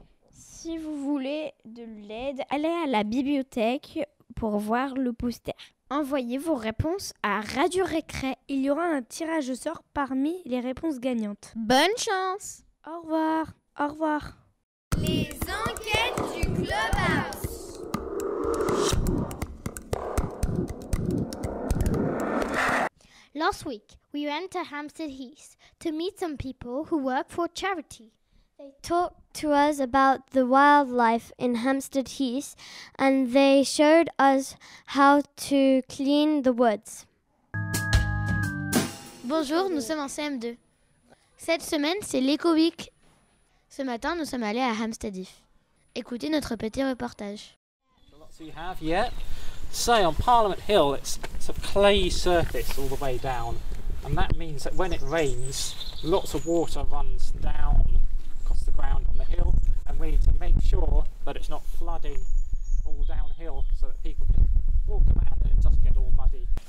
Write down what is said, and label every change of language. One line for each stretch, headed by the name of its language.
French: Si vous voulez de l'aide, allez à la bibliothèque pour voir le poster. Envoyez vos réponses à Radio Récré. Il y aura un tirage au sort parmi les réponses gagnantes. Bonne chance! Au revoir. Au revoir. Les enquêtes du Clubhouse.
English: Last week, we went to Hampstead Heath to meet some people who work for charity. They talked to us about the wildlife in Hampstead Heath and they showed us how to clean the woods.
French: Bonjour, nous sommes en CM2. Cette semaine, c'est l'Eco Week. Ce matin, nous sommes allés à Hampstead Heath. Écoutez notre petit reportage.
English: So you have yet. Say on Parliament Hill, it's a clay surface all the way down, and that means that when it rains, lots of water runs down across the ground on the hill, and we need to make sure that it's not flooding all downhill so that people can walk around and it doesn't get all muddy.